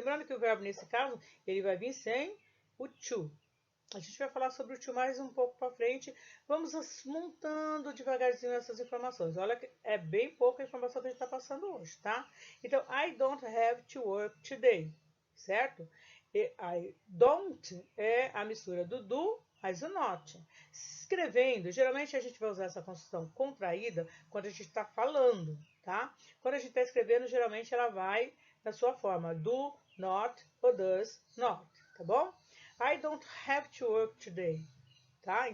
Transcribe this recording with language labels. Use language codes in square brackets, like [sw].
[pt] Lembrando que o verbo, nesse caso, ele vai vir sem o to. A gente vai falar sobre o to mais um pouco para frente. Vamos montando devagarzinho essas informações. Olha que é bem pouca informação que a gente está passando hoje, tá? [en] Então, I don't have to work today, certo? [pt] E I don't é a mistura do mais o not. Escrevendo, geralmente a gente vai usar essa construção contraída quando a gente está falando, tá? Quando a gente está escrevendo, geralmente ela vai na sua forma do, not ou does not, tá bom? [en] I don't have to work today, tá?